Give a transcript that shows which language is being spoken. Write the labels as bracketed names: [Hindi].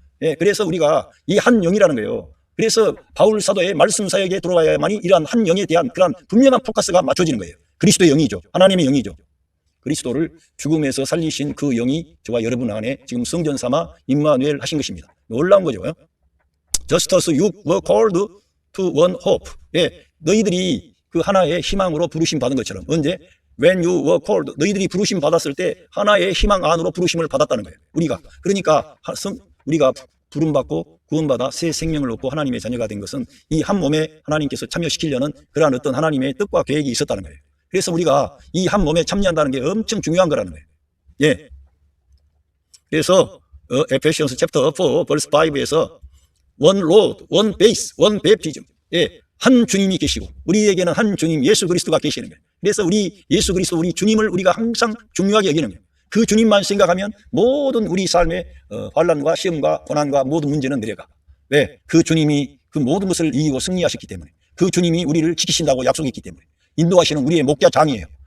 [Korean] 예, 그래서 우리가 이 한 영이라는 거예요. 그래서 바울 사도의 말씀 사역에 들어와야만이 이러한 한 영에 대한 그런 분명한 포커스가 맞춰지는 거예요. 그리스도의 영이죠. 하나님의 영이죠. 그리스도를 죽음에서 살리신 그 영이 저와 여러분 안에 지금 성전 삼아 임마누엘 하신 것입니다. 놀라운 거죠. [English] Just as you were called to one hope. [Korean] 예, 너희들이 그 하나의 희망으로 부르심 받은 것처럼. 언제? [English] When you were called. [Korean] 너희들이 부르심 받았을 때 하나의 희망 안으로 부르심을 받았다는 거예요. 우리가. 그러니까 우리가 부름받고 구원받아 새 생명을 얻고 하나님의 자녀가 된 것은 이 한 몸에 하나님께서 참여시키려는 그러한 어떤 하나님의 뜻과 계획이 있었다는 거예요. 그래서 우리가 이 한 몸에 참여한다는 게 엄청 중요한 거라는 거예요. 예. 그래서 에페시언스 챕터 4 벌스 5에서 [English] one Lord, one base, one baptism. [Korean] 예. 한 주님이 계시고 우리에게는 한 주님 예수 그리스도가 계시는 거예요. 그래서 우리 예수 그리스도, 우리 주님을 우리가 항상 중요하게 여기는 거예요. 그 주님만 생각하면 모든 우리 삶의 환난과 시험과 고난과 모든 문제는 내려가. 왜? 그 주님이 그 모든 것을 이기고 승리하셨기 때문에, 그 주님이 우리를 지키신다고 약속했기 때문에, 인도하시는 우리의 목자장이에요.